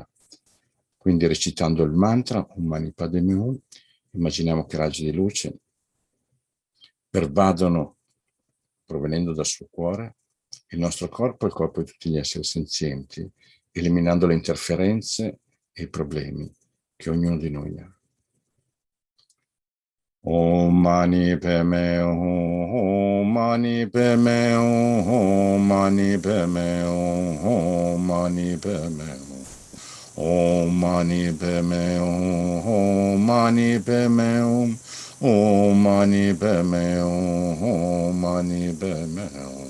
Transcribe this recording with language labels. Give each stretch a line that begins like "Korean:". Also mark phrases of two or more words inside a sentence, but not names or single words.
Italian: Quindi recitando il mantra
Sanskrit: Om Mani Padme Hum,
Italian: immaginiamo che raggi di luce pervadono, provenendo dal suo cuore, il nostro corpo e il corpo di tutti gli esseri senzienti, eliminando le interferenze e i problemi che ognuno di noi ha.
Sanskrit: Om Mani Padme Hum, Om Mani Padme Hum, Om Mani Padme Hum, Om Mani Padme Hum. Om Mani Padme Hum, Om Mani Padme Hum, Om Mani Padme Hum, Om Mani Padme Hum.